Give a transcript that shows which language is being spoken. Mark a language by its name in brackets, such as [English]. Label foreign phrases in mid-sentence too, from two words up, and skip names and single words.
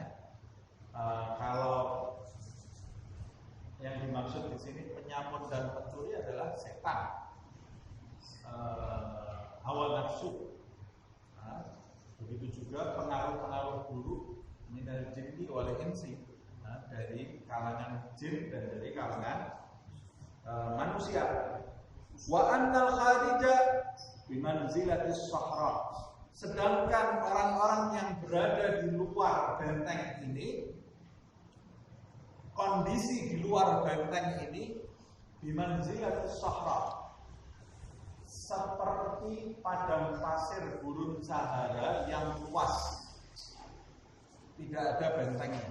[Indonesian] Kalau yang dimaksud di sini penyamun dan pencuri adalah setan, hawa nafsu. Begitu juga pengaruh-pengaruh buruk [Arabic] من الجن والإنس, [Indonesian] dari kalangan jin dan dari kalangan manusia. [Arabic] وأن الخارج بمنزلة الصحراء. [Indonesian] Sedangkan orang-orang yang berada di luar benteng ini, kondisi di luar benteng ini [Arabic] بمنزلة الصحراء, [Indonesian] seperti padang pasir gurun Sahara yang luas, tidak ada bentengnya.